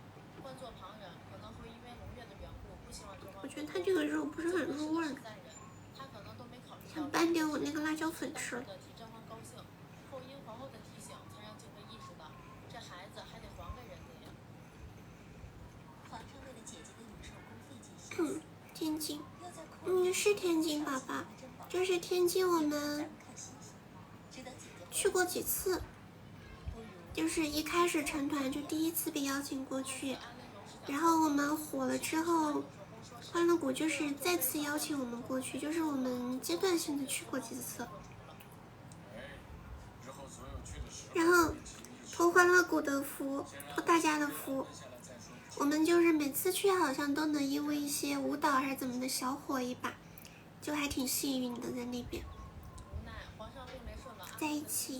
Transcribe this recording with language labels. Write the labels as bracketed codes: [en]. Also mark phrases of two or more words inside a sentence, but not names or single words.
[zh] 換做旁人，可能會因為農業的緣故，不希望甄嬛。我覺得他這個肉不是很入味兒，想拌點我那個辣椒粉吃了。後因皇後的提醒，才讓敬畏意識到，這孩子還得還給人家呀。皇上為了姐姐的永壽宮費盡心思。天津。是天津寶寶，就是天津我們去過幾次，就是一開始成團就第1次被邀請過去，然後我們火了之後，歡樂谷就是再次邀請我們過去，就是我們階段性的去過幾次，然後托歡樂谷的福，托大家的福。我們就是每次去好像都能因為一些舞蹈還是怎麼的小火一把，就還挺幸運的在那邊在一起。